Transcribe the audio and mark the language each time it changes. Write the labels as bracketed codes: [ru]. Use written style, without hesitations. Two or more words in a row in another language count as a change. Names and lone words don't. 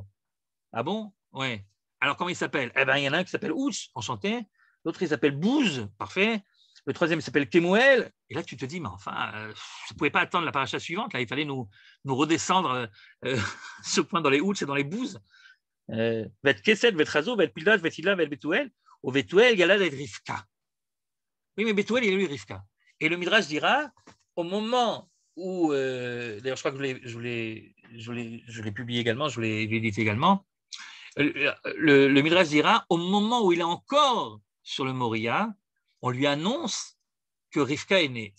[fr] Ah bon? Ouais. Alors comment il s'appelle? Eh bien, il y en a un qui s'appelle Outs, enchanté. L'autre, il s'appelle Bouz, parfait. le troisième s'appelle Kemuel, et là tu te dis, mais enfin, je ne pouvais pas attendre la paracha suivante, là il fallait nous redescendre ce point dans les Houts et dans les Bouses. [he] Vet Kesed, Vet Razo, Vet Pildash, Vet Hila, Vet Betuel, [fr] au Betuel, Galad et Rivka. Oui, mais Betuel, il a eu Rivka. Et le Midrash dira, au moment où, d'ailleurs je crois que je l'ai publié également, je l'ai édité également, le Midrash dira, au moment où il est encore sur le Moria, on lui annonce que Rivka est née.